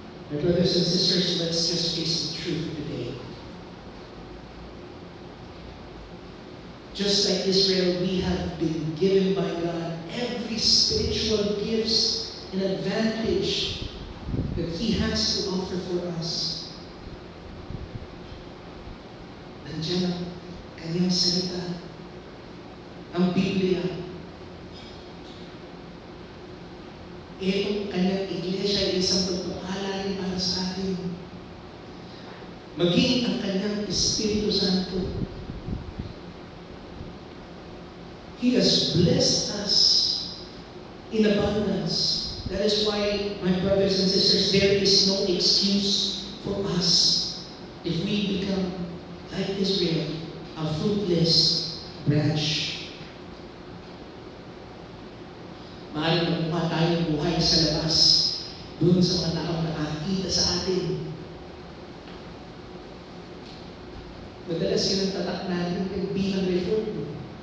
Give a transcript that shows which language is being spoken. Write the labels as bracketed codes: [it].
[en] My brothers and sisters, let's just face the truth today. Just like Israel, we have been given by God every spiritual gifts and advantage that He has to offer for us. [tl] Nandiyan ang kanyang salita, ang Biblia. Itong kanyang iglesia ay isang pagpapala rin para sa atin. Maging ang kanyang Espiritu Santo. [en] He has blessed us in abundance. That is why, my brothers and sisters, there is no excuse for us if we become like Israel, a fruitless branch. [tl] Maaaring magmukha tayong buhay sa labas, doon sa mga taong nakakita sa atin. Madalas yun ang tatak natin bilang reform.